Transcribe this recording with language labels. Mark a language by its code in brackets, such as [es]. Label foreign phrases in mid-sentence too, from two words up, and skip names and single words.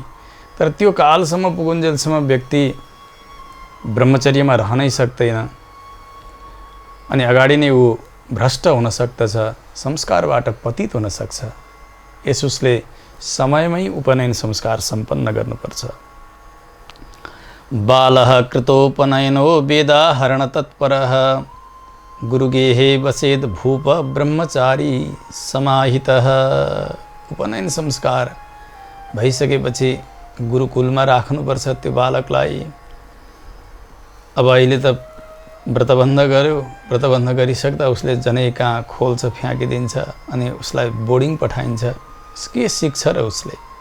[ne] तर त्यो कालसम्म पुगुन्जेलसम्म व्यक्ति ब्रह्मचर्यमा रहनै सक्दैन अनि अगाडि नै ऊ भ्रष्ट हुन सक्दछ, संस्कारबाट पतित हुन सक्छ। यसोस्ले समयमै उपनयन संस्कार सम्पन्न गर्नुपर्छ। [sa] बालः कृतोपनयनो वेदाहरण तत्परः गुरुगेहे वसेद भूप ब्रह्मचारी समाहितः। [ne] उपनयन संस्कार भइसकेपछि गुरुकुलमा राख्नुपर्छ त्यो बालकलाई। अब अहिले त व्रतबन्ध गर्यो, व्रतबन्ध गरिसक्दा उसले जनै कहाँ खोल्छ, फ्याँकिदिन्छ अनि उसलाई बोर्डिङ पठाइन्छ। के सिक्छ र उसले?